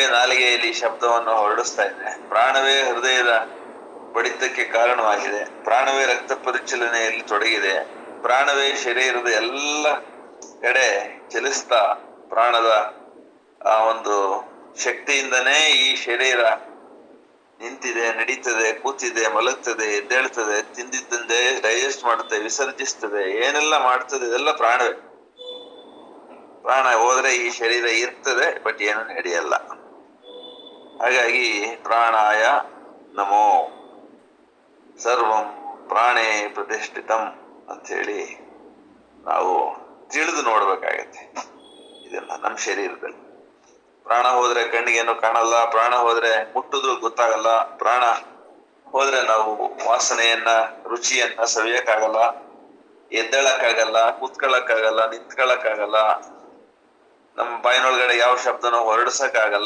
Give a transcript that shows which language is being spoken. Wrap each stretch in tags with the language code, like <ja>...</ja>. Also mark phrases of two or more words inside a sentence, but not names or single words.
<kn>ನಾಲಿಗೆಯಲ್ಲಿ ಶಬ್ದವನ್ನು ಹೊರಡಿಸ್ತಾ ಇದೆ, ಪ್ರಾಣವೇ ಹೃದಯದ ಬಡಿತಕ್ಕೆ ಕಾರಣವಾಗಿದೆ, ಪ್ರಾಣವೇ ರಕ್ತ ಪರಿಚಲನೆಯಲ್ಲಿ ತೊಡಗಿದೆ, ಪ್ರಾಣವೇ ಶರೀರದ ಎಲ್ಲ ಕಡೆ ಚಲಿಸ್ತಾ ಪ್ರಾಣದ ಆ ಒಂದು ಶಕ್ತಿಯಿಂದನೇ ಈ ಶರೀರ ನಿಂತಿದೆ, ನಡೀತದೆ, ಕೂತಿದೆ, ಮಲಗ್ತದೆ, ಎದ್ದೇಳ್ತದೆ, ತಿಂದಿದ್ದಂದೆ ಡೈಜೆಸ್ಟ್ ಮಾಡುತ್ತೆ, ವಿಸರ್ಜಿಸ್ತದೆ, ಏನೆಲ್ಲ ಮಾಡ್ತದೆ ಇದೆಲ್ಲ ಪ್ರಾಣವೇ. ಪ್ರಾಣ ಹೋದ್ರೆ ಈ ಶರೀರ ಇರ್ತದೆ, ಬಟ್ ಏನು ನಡೆಯಲ್ಲ. ಹಾಗಾಗಿ</kn> <sa>ಪ್ರಾಣಾಯ ನಮೋ ಸರ್ವಂ ಪ್ರಾಣೇ ಪ್ರತಿಷ್ಠಿತಂ</sa> <kn>ಅಂತ ಹೇಳಿ ನಾವು ತಿಳಿದು ನೋಡ್ಬೇಕಾಗತ್ತೆ ಇದನ್ನ. ನಮ್ಮ ಶರೀರದಲ್ಲಿ ಪ್ರಾಣ ಹೋದ್ರೆ ಕಣ್ಣಿಗೇನು ಕಾಣಲ್ಲ, ಪ್ರಾಣ ಹೋದ್ರೆ ಮುಟ್ಟುದು ಗೊತ್ತಾಗಲ್ಲ, ಪ್ರಾಣ ಹೋದ್ರೆ ನಾವು ವಾಸನೆಯನ್ನ ರುಚಿಯನ್ನ ಸವಿಯಕ್ಕಾಗಲ್ಲ, ಎದ್ದೇಳಕ್ಕಾಗಲ್ಲ, ಕೂತ್ಕೊಳ್ಳಕ್ಕಾಗಲ್ಲ, ನಿಂತ್ಕೊಳ್ಳಕ್ಕಾಗಲ್ಲ, ನಮ್ಮ ಬಾಯಿನೊಳಗಡೆ ಯಾವ ಶಬ್ದನೂ ಹೊರಡಿಸಕ್ಕಾಗಲ್ಲ.</kn>